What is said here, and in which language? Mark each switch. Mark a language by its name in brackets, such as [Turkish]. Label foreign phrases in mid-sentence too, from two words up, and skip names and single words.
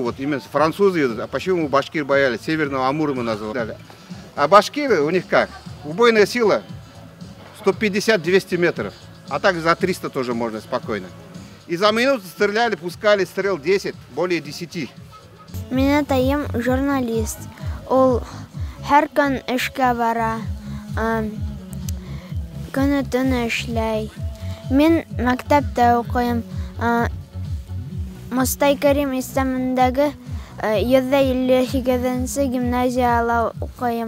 [Russian] Вот именно французы, а почему башкир боялись? Северного Амура мы называли. А башкиры у них как? Убойная сила 150-200 метров. А так за 300 тоже можно спокойно. И за минуту стреляли, пускали стрел 10, более 10. [Tatar] Меня таим журналист. Ол һәркөн эшкә бара. Көне төне эшләй. Мин мәктәптә укыйм. Мостай Кәрим исемендәге 158-нче гимназияда укыйм.